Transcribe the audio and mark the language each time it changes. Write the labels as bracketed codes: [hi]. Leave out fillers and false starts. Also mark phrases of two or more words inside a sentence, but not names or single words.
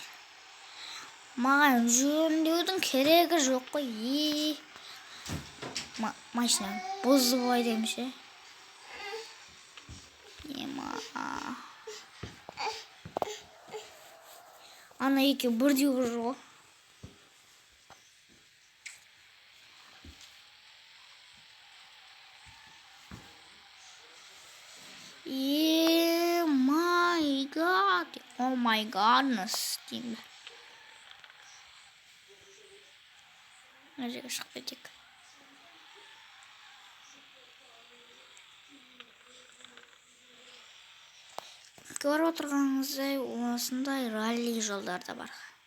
[kk] Маған жөндеудің керегі жоқ қой. Машина бұзып айдаймын ше. Ана екеу бірдей жүр ғой. [en] Oh my godness деймін. [kk] Мына жерге шығып кетейік. Көріп отырғаныңыздай осындай ралли жолдар да бар.